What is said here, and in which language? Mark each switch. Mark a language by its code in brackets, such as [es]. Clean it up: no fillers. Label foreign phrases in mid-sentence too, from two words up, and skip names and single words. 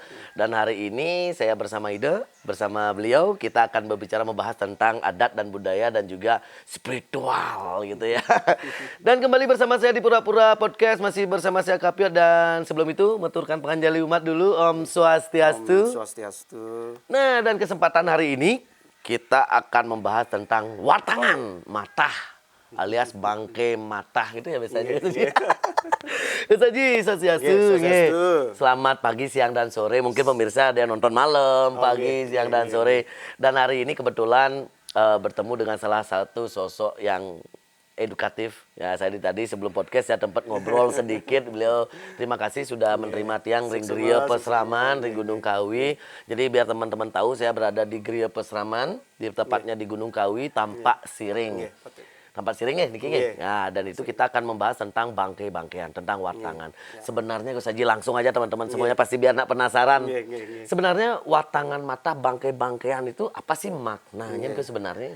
[id] Dan hari ini saya bersama bersama beliau kita akan berbicara membahas tentang adat dan budaya dan juga spiritual gitu ya. Dan kembali bersama saya di Pura-Pura Podcast, masih bersama saya Kapiot, dan sebelum itu mengaturkan panganjali umat dulu. [sa] Om Swastiastu. Om Swastiastu. [id] Nah, dan kesempatan hari ini kita akan membahas tentang watangan matah alias bangke matah gitu ya biasanya. Gus Haji, Swastiastu. Selamat pagi, siang, dan sore. Mungkin pemirsa ada yang nonton malam, pagi, siang, dan sore. Dan hari ini kebetulan bertemu dengan salah satu sosok yang edukatif. Ya, saya tadi sebelum podcast saya tempat ngobrol sedikit. Beliau terima kasih sudah menerima [ban] tiang ring [id] grill peseraman ring Gunung Kawi. Jadi biar teman-teman tahu saya berada di grill peseraman, di tepatnya di Gunung Kawi, Tampak Siring. Tempat Siring ya, Niki. Nah, dan itu kita akan membahas tentang bangke-bangkean, tentang watangan. Sebenarnya Gus Haji, langsung aja teman-teman semuanya pasti biar nak penasaran. Sebenarnya watangan mata bangke-bangkean itu apa sih maknanya itu sebenarnya?